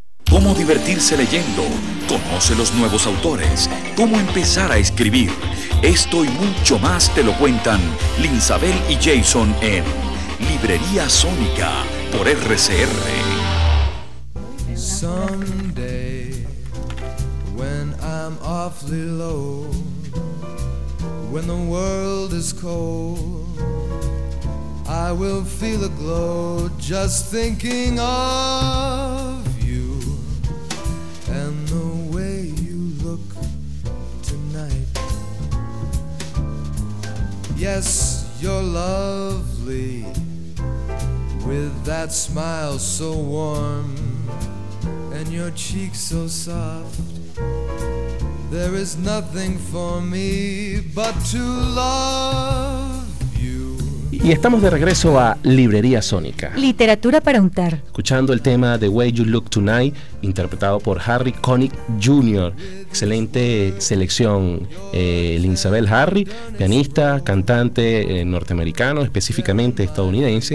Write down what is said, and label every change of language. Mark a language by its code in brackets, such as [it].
[es] cómo divertirse leyendo, conoce los nuevos autores, cómo empezar a escribir. Esto y mucho más te lo cuentan Linsabel y Jason en Librería Sónica por RCR. [en] Someday, when I'm awfully low, when the world is cold, I will feel a glow just thinking of you and the way you look tonight. Yes, you're lovely with that smile so warm and your cheeks so soft. There is nothing for me but to love. [es] Y estamos de regreso a Librería Sónica. Literatura para untar. Escuchando el tema The Way You Look Tonight, interpretado por Harry Connick Jr. Excelente selección, Linsabel Harry, pianista, cantante norteamericano, específicamente estadounidense.